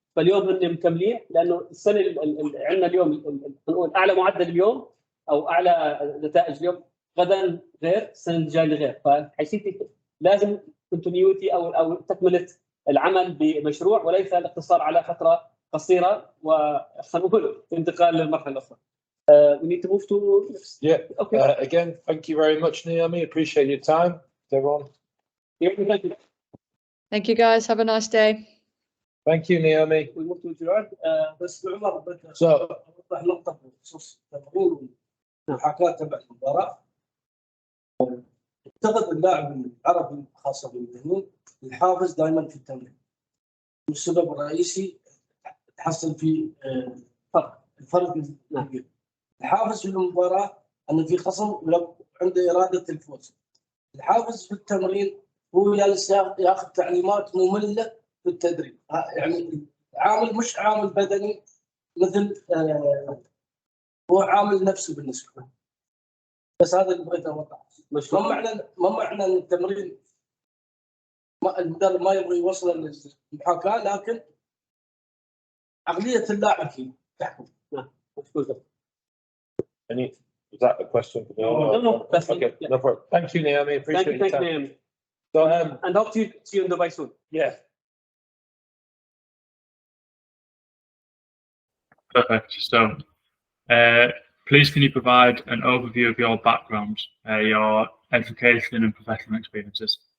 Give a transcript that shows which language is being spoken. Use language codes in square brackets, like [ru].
[ar] فاليوم هن مكملين لانه السنه عندنا اليوم نقول اعلى معدل اليوم او اعلى نتائج اليوم، غدا غير، السنه الجايه غير. فحيصير لازم كونتينيوتي او تكمله العمل بمشروع وليس الاقتصار على فتره قصيره وخلينا نقول الانتقال للمرحله الاخرى. [en] We need to move to next. Yeah. Okay. Again, thank you very much, Naomi. Appreciate your time, everyone. Thank you. Thank you guys. Have a nice day. Thank you, Naomi. We move to Gerard. [ar] بس عمر بدي [en] So, [ar] اوضح نقطه بخصوص التمرين والمحاكاه تبع المباراه. يفتقد اللاعب العربي خاصه بالمهنيين الحافز دائما في التمرين، والسبب الرئيسي تحصل في الفرق كبير. الحافز في المباراه ان في خصم لو عنده اراده الفوز. الحافز في التمرين هو جالس ياخذ تعليمات ممله في التدريب، يعني عامل مش عامل بدني مثل هو عامل نفسه بالنسبه له. بس هذا اللي بغيت اوضحه. ما معنى ان التمرين المدرب ما يبغى يوصل للمحاكاه، لكن عقليه اللاعب فيه تحكم. [en] Any, is that a question for me? No, that's Okay, yeah. no problem. Thank you, Naomi. Appreciate your Thank you, time. Naomi. So, And hope to see you in Dubai soon. yeah. Perfect. So, please can you provide an overview of your background, your education and professional experiences?